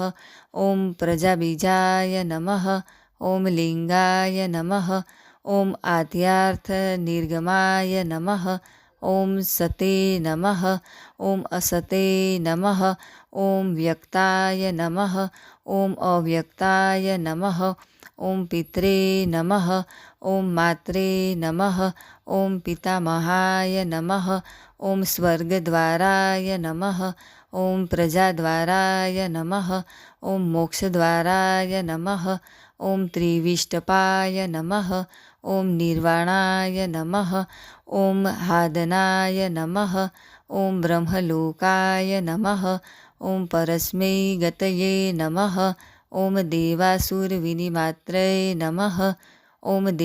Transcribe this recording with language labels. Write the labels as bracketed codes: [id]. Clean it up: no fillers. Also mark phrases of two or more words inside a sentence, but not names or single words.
[sa] ॐ प्रजाबीजाय नमः। ॐ लिङ्गाय नमः। ॐ आद्यार्थनिर्गमाय नमः। ॐ सते नमः। ॐ असते नमः। ॐ व्यक्ताय नमः। ॐ अव्यक्ताय नमः। ઓમ પિત્રે નમઃ ઓમ માત્રે નમઃ ઓમ પિતામહાય નમઃ ઓમ સ્વર્ગદ્વારાય નમઃ ઓમ પ્રજાદ્વારાય નમઃ ઓમ મોક્ષદ્વારાય નમઃ ઓમ ત્રિવિષ્ટપાય નમઃ ઓમ નિર્વાણાય નમઃ ઓમ હાદનાય નમઃ ઓમ બ્રહ્મલોકાય નમઃ ઓમ પરસ્મૈ ગતયે નમઃ ઓમ દેવાસુરવિનિમાત્રય નમઃ ઓમ